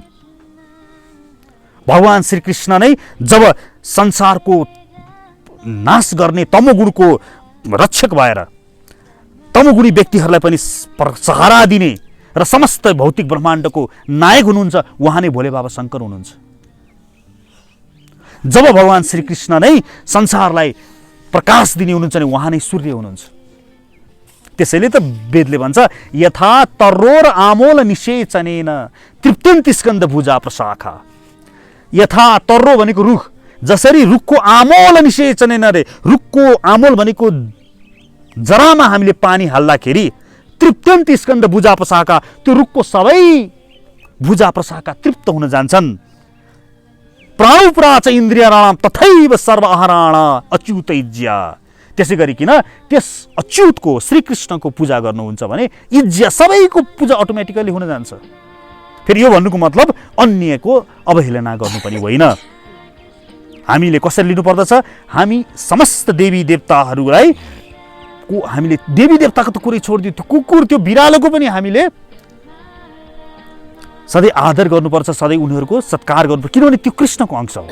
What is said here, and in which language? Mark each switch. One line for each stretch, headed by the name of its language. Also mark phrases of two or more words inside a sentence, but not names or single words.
Nepali: भगवान श्रीकृष्ण नै जब संसारको नाश गर्ने तमोगुणको रक्षक भएर तमोगुणी व्यक्तिहरूलाई पनि सहारा दिने र समस्त भौतिक ब्रह्माण्डको नायक हुनुहुन्छ उहाँ नै भोले बाबा शङ्कर हुनुहुन्छ। जब भगवान श्रीकृष्ण नै संसारलाई प्रकाश दिने हुनुहुन्छ नि उहाँ नै सूर्य हुनुहुन्छ। त्यसैले त वेदले भन्छ
Sanskrit: यथा तरोर आमोल निषेचनेन तृप्तिन्ति स्कन्द भुजा प्रशाखा।
Nepali: यथा तर्रो भनेको रुख, जसरी रुखको
Sanskrit: आमोल निषेचनेन
Nepali: रे, रुखको आमोल भनेको जरामा हामीले पानी हाल्दाखेरि
Sanskrit: तृप्त्यन्ति स्कन्द भुजा प्रशाखा,
Nepali: त्यो रुखको सबै भुजा प्रशाखा तृप्त हुन जान्छन्।
Sanskrit: प्राणुप्राच इन्द्रियाणाम तथैव सर्व आहाराण अच्युत इज्या।
Nepali: त्यसै गरिकन त्यस अच्युतको श्रीकृष्णको पूजा गर्नुहुन्छ भने इज्या सबैको पूजा अटोमेटिकली हुन जान्छ। फेरि यो भन्नुको मतलब अन्यको अवहेलना गर्नु पनि होइन। हामीले कसरी लिनुपर्दछ? हामी समस्त देवी देवताहरूलाई हामीले देवी देवताको त कुरै छोडिदियो, त्यो कुकुर त्यो बिरालोको पनि हामीले सधैँ आदर गर्नुपर्छ, सधैँ उनीहरूको सत्कार गर्नुपर्छ, किनभने त्यो कृष्णको अंश हो।